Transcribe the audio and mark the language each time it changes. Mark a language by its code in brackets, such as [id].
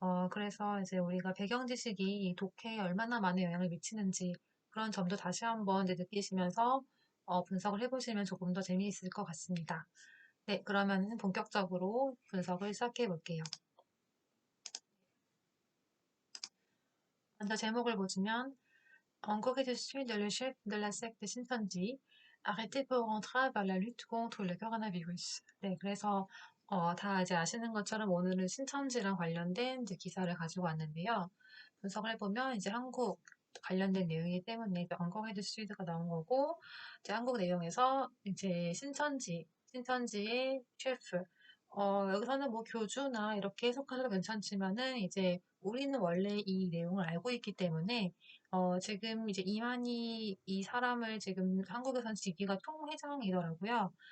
[ko] 그래서 이제 우리가 배경 지식이 이 독해에 얼마나 많은 영향을 미치는지 그런 점도 다시 한번 이제 느끼시면서 분석을 해보시면 조금 더 재미있을 것 같습니다. 네, 그러면 본격적으로 분석을 시작해 볼게요. 먼저 제목을 보시면 [fr] En Corée du Sud, le chef de la secte Shincheonji arrêté pour entrave à la lutte contre le coronavirus. [ko] 네, 그래서 다 이제 아시는 것처럼 오늘은 신천지랑 관련된 이제 기사를 가지고 왔는데요. 분석을 해보면 이제 한국 관련된 내용이기 때문에 이제 En Corée du Sud가 나온 거고 이제 한국 내용에서 이제 신천지의 셰프 여기서는 뭐 교주나 이렇게 해석하셔도 괜찮지만은 이제 우리는 원래 이 내용을 알고 있기 때문에 지금 이제 이만희 이 사람을 지금 한국에선 직위가 총회장이더라고요.